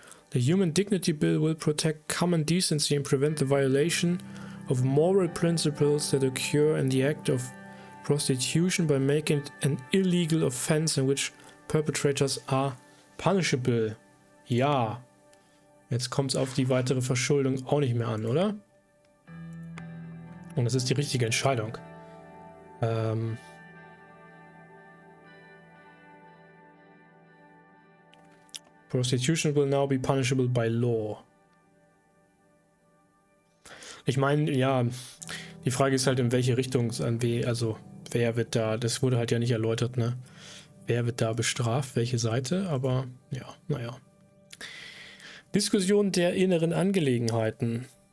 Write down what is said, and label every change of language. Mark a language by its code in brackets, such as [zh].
[en] The Human Dignity Bill will protect common decency and prevent the violation of moral principles that occur in the act of prostitution by making it an illegal offense in which perpetrators are punishable. [de] Ja. Jetzt kommt es auf die weitere Verschuldung auch nicht mehr an, oder? Und das ist die richtige Entscheidung. [en] Prostitution will now be punishable by law. [de] Ich meine, ja, die Frage ist halt, in welche Richtung, also wer wird da, das wurde halt ja nicht erläutert, ne? Wer wird da bestraft, welche Seite, aber ja, naja. Diskussion der inneren Angelegenheiten.